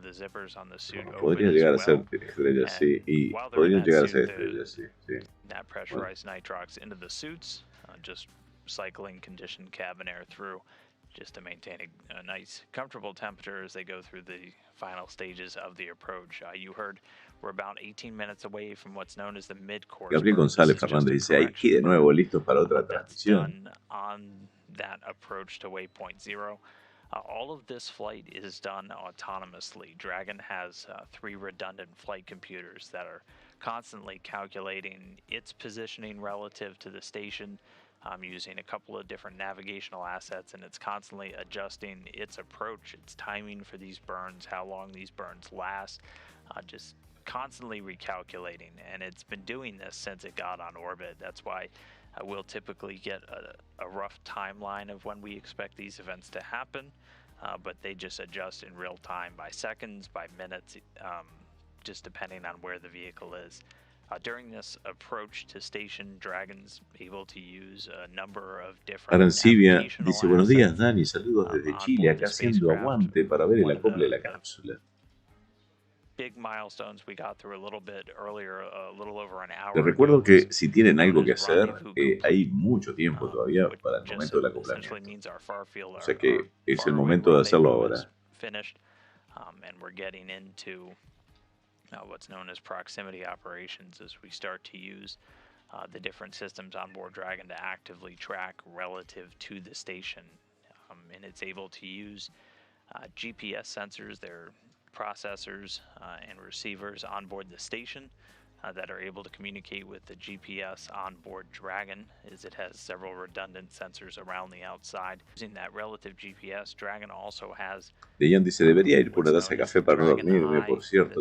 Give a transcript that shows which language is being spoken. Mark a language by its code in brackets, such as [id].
[es] Podría llegar a ser estrellas, sí, y podrían llegar a ser estrellas, sí. [en] That pressurized nitrox into the suits, just cycling conditioned cabin air through, just to maintain a nice, comfortable temperature as they go through the final stages of the approach. You heard we're about 18 minutes away from what's known as the mid-course. [es] Gabriel González Fernández dice, aquí de nuevo listos para otra transmisión. [en] On that approach to waypoint 0. All of this flight is done autonomously. Dragon has 3 redundant flight computers that are constantly calculating its positioning relative to the station, using a couple of different navigational assets, and it's constantly adjusting its approach, its timing for these burns, how long these burns last, just constantly recalculating. And it's been doing this since it got on orbit. That's why we'll typically get a rough timeline of when we expect these events to happen, but they just adjust in real time by seconds, by minutes, just depending on where the vehicle is. During this approach to station, Dragon's able to use a number of different [es] Arancibia dice, buenos días Dani, saludos desde Chile, acá haciendo aguante para ver el acople de la cápsula. [en] Big milestones we got through a little bit earlier, a little over an hour. [es] Les recuerdo que si tienen algo que hacer, hay mucho tiempo todavía para el momento del acoplamiento. O sea que es el momento de hacerlo ahora. [en] And we're getting into what's known as proximity operations as we start to use the different systems on board Dragon to actively track relative to the station. And it's able to use GPS sensors, their processors and receivers on board the station that are able to communicate with the GPS on board Dragon, as it has several redundant sensors around the outside. Using that relative GPS, Dragon also has... [es] Dejan dice, debería ir por una taza de café para no dormirme, por cierto.